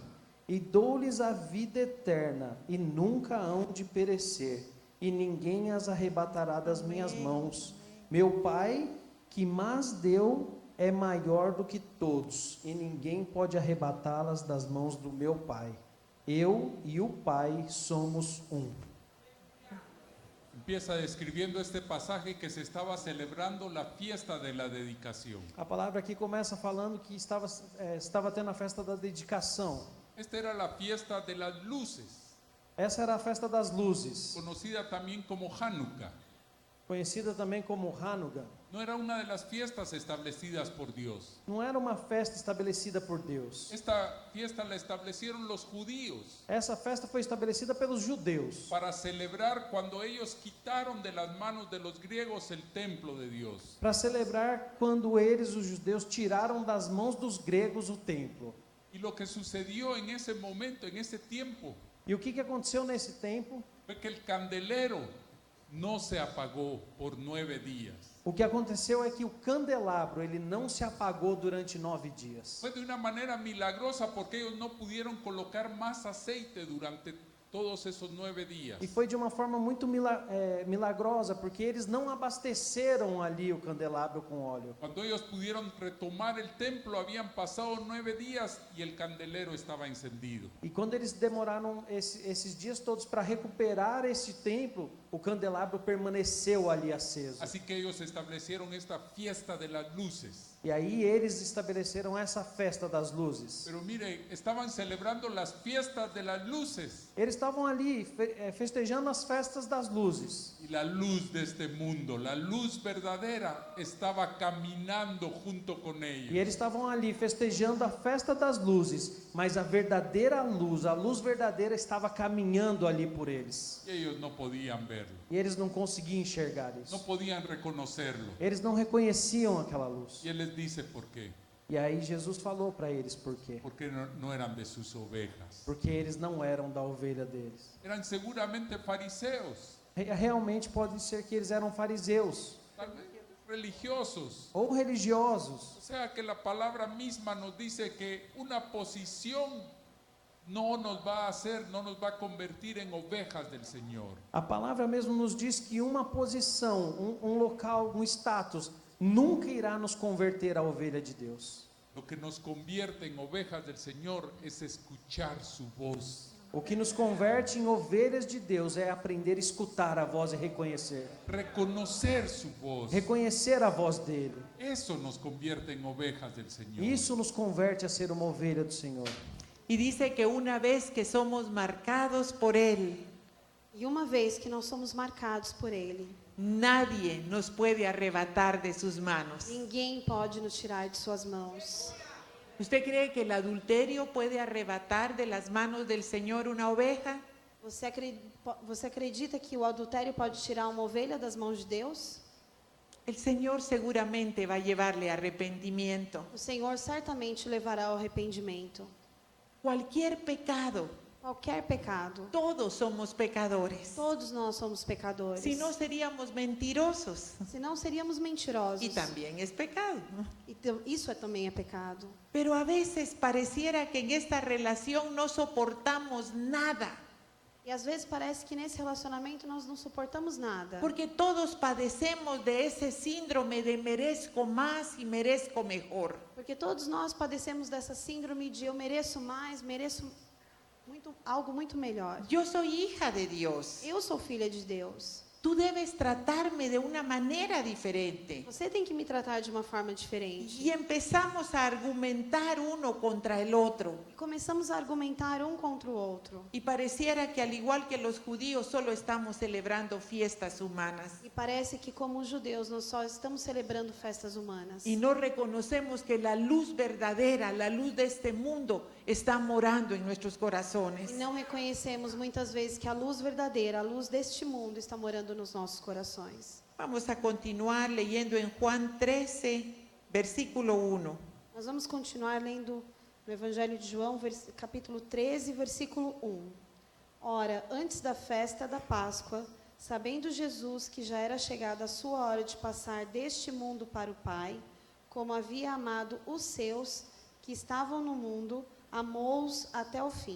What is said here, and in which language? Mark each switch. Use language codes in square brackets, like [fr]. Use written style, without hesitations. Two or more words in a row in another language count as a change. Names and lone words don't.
[pt] E dou-lhes a vida eterna, e nunca hão de perecer, e ninguém as arrebatará das minhas mãos. Meu Pai, que mas deu, é maior do que todos, e ninguém pode arrebatá-las das mãos do meu Pai. Eu e o Pai somos um. [es] Empieza describiendo este pasaje que se estaba celebrando la fiesta de la dedicación. [pt] A palavra aqui começa falando que estava tendo a festa da dedicação. [es] Esta era la fiesta de las luces, [pt] Essa era a festa das luzes, [es] conocida también como Hanukkah. [pt] conhecida também como Hanukkah. [es] No era una de las fiestas establecidas por Dios. [pt] Não era uma festa estabelecida por Deus. [es] Esta fiesta la establecieron los judíos [pt] Essa festa foi estabelecida pelos judeus [es] para celebrar cuando ellos quitaron de las manos de los griegos el templo de Dios. [pt] para celebrar quando eles, os judeus, tiraram das mãos dos gregos o templo. [es] Y lo que sucedió en ese momento, en ese tiempo, [pt] E o que aconteceu nesse tempo? [es] fue que el candelero no se apagó por 9 días. [pt] O que aconteceu é que o candelabro, ele não se apagou durante 9 dias. [es] Fue de una manera milagrosa porque ellos no pudieron colocar más aceite durante todos esos 9 días. [pt] E foi de uma forma muito milagrosa, porque eles não abasteceram ali o candelabro com óleo. [es] Cuando ellos pudieron retomar el templo, habían pasado 9 días y el candelero estaba encendido. [pt] E quando eles demoraram esses dias todos para recuperar esse templo, o candelabro permaneceu ali aceso. [es] Así que ellos establecieron esta fiesta de las luces. [pt] E aí eles estabeleceram essa festa das luzes. [es] Pero mire, estaban celebrando las fiestas de las luces [pt] Eles estavam ali festejando as festas das luzes. [es] y la luz de este mundo, la luz verdadera, estaba caminando junto con [pt] E [es] ellos. [pt] eles estavam ali festejando a festa das luzes, mas a verdadeira luz, a luz verdadeira estava caminhando ali por eles. [es] Y ellos no podían verlo, [pt] E eles não conseguiam enxergar [es] no [pt] isso. [es] podían reconocerlo. [pt] Eles não reconheciam aquela luz. [es] Y él les dice por qué. [pt] E aí Jesus falou para eles por quê. [es] Porque no eran de sus ovejas. [pt] Porque eles não eram da ovelha deles. [es] Eran seguramente fariseos, [pt] Realmente pode ser que eles eram fariseus [es] tal vez religiosos. [pt] ou religiosos. [es] O sea que la palabra misma nos dice que una posición no nos va a hacer, no nos va a convertir en ovejas del Señor. [pt] A palavra mesmo nos diz que uma posição, um local, um status, nunca irá nos converter à ovelha de Deus. [es] Lo que nos convierte en ovejas del Señor es escuchar su voz, [pt] O que nos converte em ovelhas de Deus é aprender a escutar a voz e reconhecer. [es] reconocer su voz. [pt] Reconhecer a voz dele. [es] Eso nos convierte en ovejas del Señor. [pt] Isso nos converte a ser uma ovelha do Senhor. [es] Y dice que una vez que somos marcados por Él, [pt] E uma vez que nós somos marcados por Ele, [es] nadie nos puede arrebatar de sus manos. [pt] ninguém pode nos tirar de suas mãos. [es] ¿Usted cree que el adulterio puede arrebatar de las manos del Señor una oveja? [pt] Você acredita que o adultério pode tirar uma ovelha das mãos de Deus? [es] El Señor seguramente va a llevarle arrepentimiento. [pt] O Senhor certamente o levará ao arrependimento. [es] Cualquier pecado, [pt] Qualquer pecado. [es] todos somos pecadores. [pt] Todos nós somos pecadores. [es] Si no seríamos mentirosos. [pt] Senão seríamos mentirosos. [es] Y también es pecado. [pt] Isso também é pecado. [es] Pero a veces pareciera que en esta relación no soportamos nada. [pt] E às vezes parece que nesse relacionamento nós não suportamos nada. [es] Porque todos padecemos de ese síndrome de merezco más y merezco mejor. [pt] Porque todos nós padecemos dessa síndrome de eu mereço mais, mereço algo muito melhor. [es] Yo soy hija de Dios. [pt] Eu sou filha de Deus. [es] tú debes tratarme de una manera diferente. [pt] Você tem que me tratar de uma forma diferente. [es] Y empezamos a argumentar uno contra el otro. [pt] E começamos a argumentar um contra o outro. [es] Y pareciera que al igual que los judíos solo estamos celebrando fiestas humanas. [pt] E parece que, como os judeus, nós só estamos celebrando festas humanas. [es] Y no reconocemos que la luz verdadera, la luz de este mundo, está morando en nuestros corazones. [pt] E não reconhecemos muitas vezes que a luz verdadeira, a luz deste mundo, está morando nos nossos corações. [es] Vamos a continuar leyendo en Juan 13, versículo 1. [pt] Nós vamos continuar lendo no Evangelho de João, capítulo 13, versículo 1. Ora, antes da festa da Páscoa, sabendo Jesus que já era chegada a sua hora de passar deste mundo para o Pai, como havia amado os seus que estavam no mundo, amou-os até o fim.